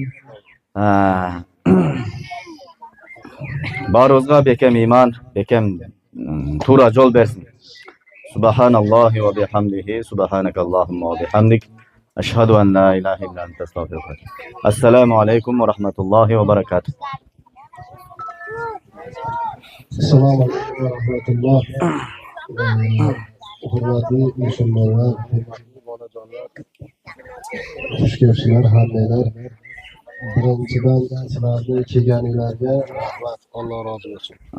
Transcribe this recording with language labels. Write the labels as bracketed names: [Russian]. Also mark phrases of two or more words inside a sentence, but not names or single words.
[Kazakh] Barımızga bekem iman, bekem tura jol bersin. [Arabic] سبحان الله وبحمده، سبحانك اللهم وبحمدك. أشهد أن لا إله إلا أنت أستغفرك. السلام عليكم ورحمة الله وبركاته. [Uzbek] Assalomu alaykum va rahmatulloh. Hurmatli musulmonlar, hurmatli bolajonlar, xush kelibsizlar hammalar. Birinchidan sizlarni kelganinglarga rahmat, Alloh rozi bo'lsin.